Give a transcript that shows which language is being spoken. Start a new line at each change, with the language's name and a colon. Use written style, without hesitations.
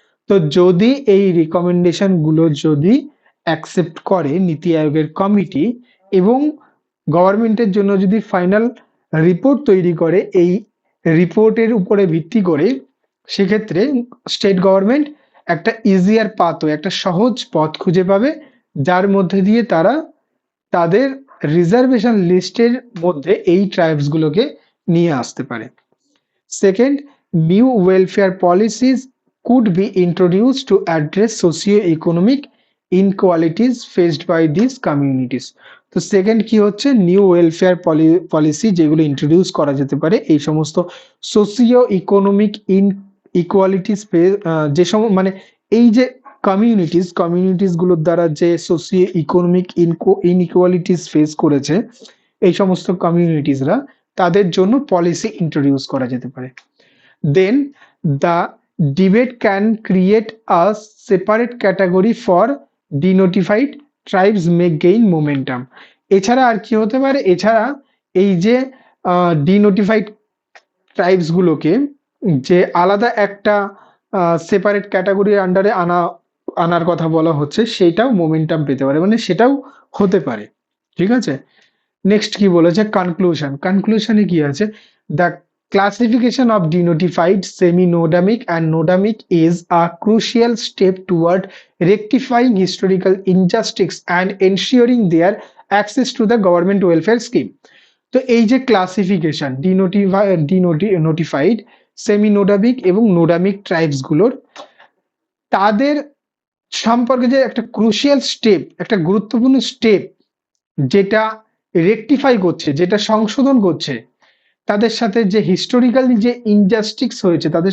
Bangla: তো যদি এই রিকমেন্ডেশন গুলো যদি অ্যাকসেপ্ট করে নীতি আয়োগের কমিটি, এবং গভর্নমেন্টের জন্য যদি ফাইনাল রিপোর্ট তৈরি করে এই রিপোর্টের উপরে ভিত্তি করে, সেক্ষেত্রে স্টেট গভর্নমেন্ট একটা ইজিয়ার পাথওয়ে, একটা সহজ পথ খুঁজে পাবে, যার মধ্যে দিয়ে তারা তাদের রিজার্ভেশন লিস্টের মধ্যে এই ট্রাইবস গুলোকে নিয়ে আসতে পারে।
English: Second, new welfare policies could be introduced to address socio-economic inequalities faced by these communities.
Bangla: তো সেকেন্ড কি হচ্ছে, নিউ ওয়েলফেয়ার পলিসি যেগুলো ইন্ট্রোডিউস করা যেতে পারে এই সমস্ত সোসিও ইকোনমিক ইনইকুয়ালিটিস, যে মানে এই যে কমিউনিটিস গুলোর দ্বারা যে সোসিও ইকোনমিক ইনইকুয়ালিটিস ফেস করেছে এই সমস্ত কমিউনিটিসরা, তাদের জন্য পলিসি ইন্ট্রোডিউস করা যেতে পারে।
English: Then the debate can create a separate category for denotified tribes may gain momentum.
Bangla: এছাড়া আর কি হতে পারে, এছাড়া এই যে ডিনোটিফাইড ট্রাইবস গুলোকে যে আলাদা একটা সেপারেট ক্যাটাগরির আন্ডারে আনার কথা বলা হচ্ছে, সেটাও মোমেন্টাম পেতে পারে, মানে সেটাও হতে পারে, ঠিক আছে। নেক্সট কি বলেছে, কনক্লুশনে কি আছে,
English: The classification of denotified, semi-nodamic and nodamic is a crucial step toward rectifying historical injustice and ensuring their access to the government welfare scheme.
Bangla: তো এই যে ক্লাসিফিকেশন ডিনোটিফাইড, সেমি-নোডামিক এবং নোডামিক ট্রাইবস গুলোর, তাদের সম্পর্কে যে একটা ক্রুশিয়াল স্টেপ, একটা গুরুত্বপূর্ণ স্টেপ যেটা রেকটিফাই করছে, যেটা সংশোধন করছে তাদের সাথে যে হিস্টোরিক্যালি যে ইনজাস্টিস হয়েছে,